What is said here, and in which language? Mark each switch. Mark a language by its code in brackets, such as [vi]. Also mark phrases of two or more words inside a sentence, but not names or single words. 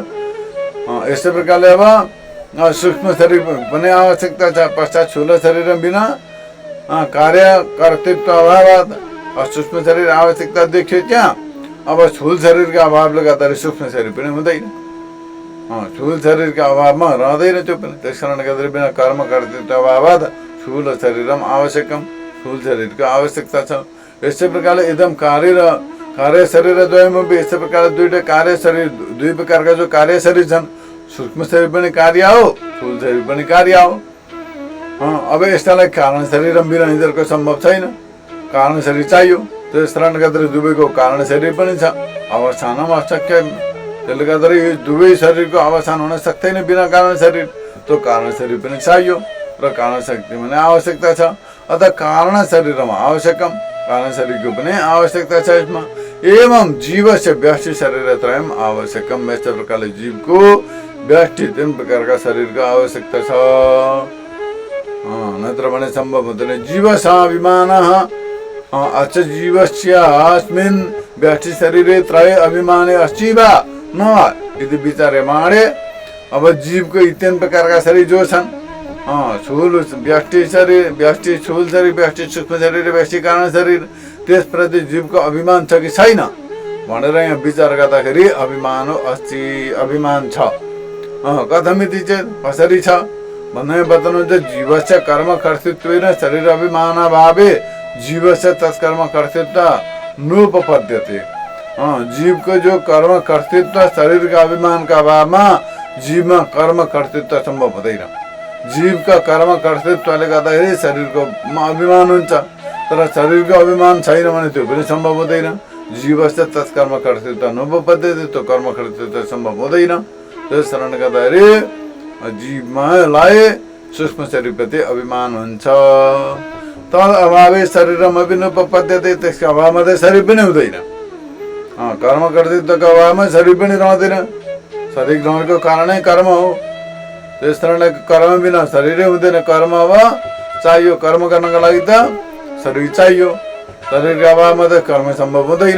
[ne] यस्तै प्रकारले अब सूक्ष्म शरीर पनि आवश्यकता छ। पश्चात स्थूल शरीर बिना कार्य कर्तृत्व अभाव सूक्ष्म शरीर आवश्यकता देखियो त्यहाँ। अब स्थूल शरीरका अभावले गर्दाखेरि सूक्ष्म शरीर पनि हुँदैन। स्थूल शरीरका अभावमा रहँदैन त्यो पनि। त्यस कारणले गर्दाखेरि [sa] बिना कर्म कर्तृत्व अभाव स्थूल शरीरम आवश्यकम। [ne] स्थूल शरीरको आवश्यकता छ। यस्तै प्रकारले एकदम [sa] कार्य शरीर द्वयम। [ne] यस्तै प्रकारले दुईटा कार्य शरीर दुई प्रकारका जो कार्य शरीर छन्, सूक्ष्म शरीर पनि कार्य हो, स्थूल शरीर पनि कार्य हो। अब यस्तालाई कारण शरीर बिना यिनीहरूको सम्भव छैन। कारण शरीर चाहियो। त्यस कारणले गर्दाखेरि दुवैको कारण शरीर पनि छ, [sa] अवस्थान अशक्य। [ne] त्यसले गर्दाखेरि यो दुवै शरीरको अवसान हुन सक्दैन बिना कारण शरीर। त्यो कारण शरीर पनि चाहियो र कारण शक्ति पनि आवश्यकता छ। अतः कारण शरीरमा आवश्यकम, कारण शरीरको पनि आवश्यकता छ यसमा। [sa] एवं जीवस्य व्यष्टि शरीर त्रयम आवश्यकम। [ne] यस्तै प्रकारले जीवको व्यष्टि तीन प्रकारका शरीरको आवश्यकता छ। नत्र भने सम्भव हुँदैन। [sa] जीव स्वाभिमान अच जीवस्यास्मिन् व्यष्टि शरीरे त्रय अभिमाने अस्ति वा न यदि विचार्यमाणे। [ne] अब जीवको यी तीन प्रकारका शरीर जो छन्, स्थूल व्यष्टि शरीर, व्यष्टि स्थूल शरीर, व्यष्टि सूक्ष्म शरीर, व्यष्टि कारण शरीर, त्यसप्रति जीवको अभिमान छ कि छैन भनेर यहाँ विचार गर्दाखेरि [sa] अभिमान अस्ति, [ne] अभिमान छ। [sa] कथमिति चेत [ne] कसरी छ भन्ने बताउनुहुन्छ। [sa] जीवस्य कर्म कर्तृत्वेन शरीर अभिमानाभावे जीवस्य तत्कर्म कर्तृत्व नोपपद्यते। [ne] जीवको जो कर्म कर्तृत्व शरीरका अभिमानका अभावमा जीवमा कर्म कर्तृत्व सम्भव हुँदैन। जीवका कर्म कर्तृत्वले गर्दाखेरि शरीरको अभिमान हुन्छ, तर शरीरको अभिमान छैन भने त्यो पनि सम्भव हुँदैन। [sa] जीवस्य तत्कर्म कर्तृत्व नोपपद्यते। [ne] त्यो कर्म कर्तृत्व सम्भव हुँदैन। त्यस कारणले गर्दाखेरि जीवमालाई सूक्ष्म शरीरप्रति अभिमान हुन्छ। [sa] तद अभावे [ne] शरीरमा पनि [sa] नोपपद्यते। [ne] त्यसको अभावमा त शरीर पनि हुँदैन। कर्म कर्तृत्वको अभावमा शरीर पनि रहँदैन। शरीर रहनुको कारणै कर्म हो। त्यस कारणले कर्म बिना शरीरै हुँदैन। कर्म अब चाहियो। कर्म गर्नको लागि त शरीर चाहियो। शरीरको अभावमा त कर्म सम्भव हुँदैन।